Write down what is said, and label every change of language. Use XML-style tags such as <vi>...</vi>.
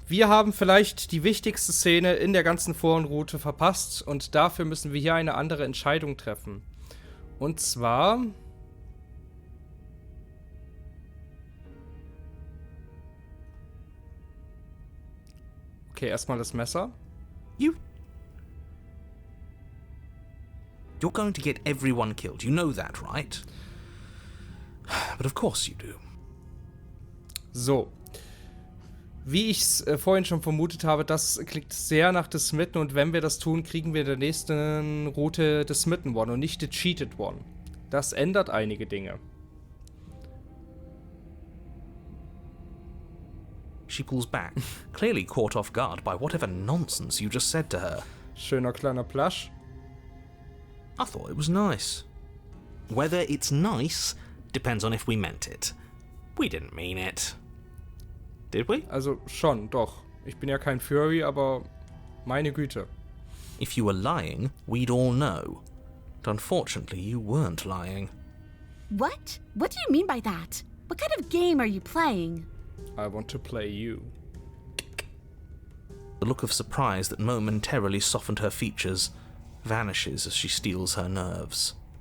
<de>Wir haben vielleicht die wichtigste Szene in der ganzen Forenroute verpasst und dafür müssen wir hier eine andere Entscheidung treffen. Und zwar... Okay, erstmal das Messer.</de> <en>You're going to get everyone killed. You know that, right? But of course you do. So.</en> <de>Wie ich es vorhin schon vermutet habe, das klingt sehr nach The Smitten und wenn wir das tun, kriegen wir in der nächsten Route The Smitten One und nicht The Cheated One. Das ändert einige Dinge.</de> <en>She pulls back, clearly caught off guard by whatever nonsense you just said to her.</en> <de>Schöner kleiner Plush.</de> <en>I thought it was nice. Whether it's nice depends on if we meant it. We didn't mean it. Did we?</en> <de>Also schon, doch. Ich bin ja kein Furry, aber meine Güte.</de> <en>If you were lying, we'd all know. But unfortunately, you weren't lying. What? What do you mean by that? What kind of game are you playing? I want to play you. The look of surprise that momentarily softened her features vanishes as she steels her nerves.</en>